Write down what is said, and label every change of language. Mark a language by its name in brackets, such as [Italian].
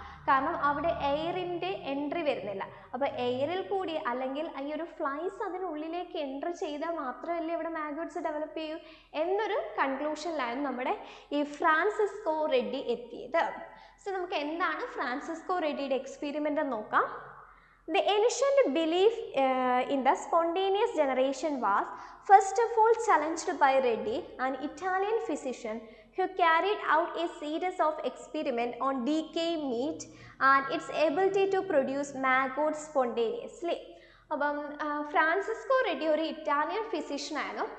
[Malayalam] കാരണം അവിടെ എയറിൻ്റെ എൻട്രി വരുന്നില്ല. അപ്പോൾ എയറിൽ കൂടി അല്ലെങ്കിൽ ഈ ഒരു ഫ്ലൈസ് അതിനുള്ളിലേക്ക് എൻട്രി ചെയ്താൽ മാത്രമല്ലേ ഇവിടെ മാഗോട്ട്സ് ഡെവലപ്പ് ചെയ്യൂ എന്നൊരു കൺക്ലൂഷനിലായിരുന്നു നമ്മുടെ ഈ ഫ്രാൻസിസ്കോ റെഡ്ഡി എത്തിയത്. സോ നമുക്ക് എന്താണ് ഫ്രാൻസിസ്കോ റെഡ്ഡിയുടെ എക്സ്പെരിമെൻ്റ് എന്ന് നോക്കാം. [English] The ancient belief in the spontaneous generation was first of all challenged by Reddy, an Italian physician who carried out a series of experiments on decaying meat and its ability to produce maggots spontaneously. [Malayalam] അപ്പം Francisco ready ഒരു Italian ഫിസിഷ്യനായിരുന്നു.